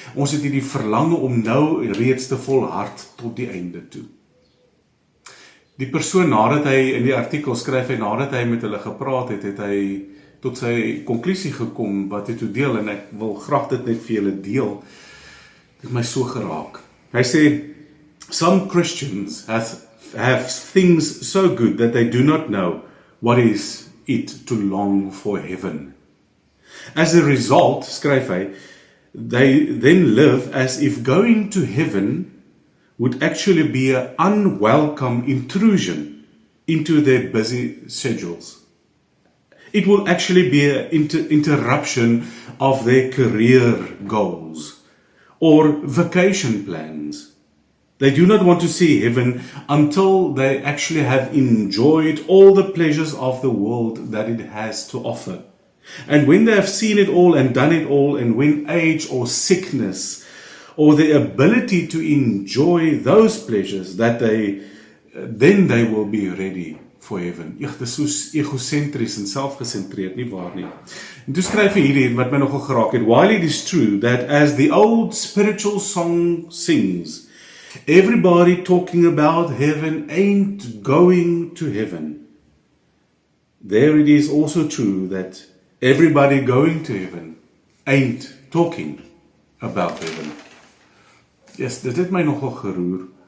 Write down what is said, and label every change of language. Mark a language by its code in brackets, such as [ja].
[af] Ons het hierdie verlange om nou reeds te volhard tot die einde toe. Die persoon, nadat hy in die artikel skryf, nadat hy met hulle gepraat het, het hy tot sy konklusie gekom wat hy toe deel, en ek wil graag dit net vir julle deel. Dit het my so geraak. Hy sê, [en] some Christians have things so good that they do not know what is it to long for heaven. As a result, [af] skryf hy, [en] they then live as if going to heaven would actually be an unwelcome intrusion into their busy schedules. It will actually be an interruption of their career goals or vacation plans. They do not want to see heaven until they actually have enjoyed all the pleasures of the world that it has to offer. And when they have seen it all and done it all, and when age or sickness or the ability to enjoy those pleasures, then they will be ready for heaven. [af] Dit is so egosentries en selfgesentreerd, nie waar nie. En toe skryf hy hierdie wat my nogal geraak het. [en] While it is true that as the old spiritual song sings, everybody talking about heaven ain't going to heaven, there it is also true that everybody going to heaven ain't talking about heaven. [af] Yes, dit het my nogal geroer.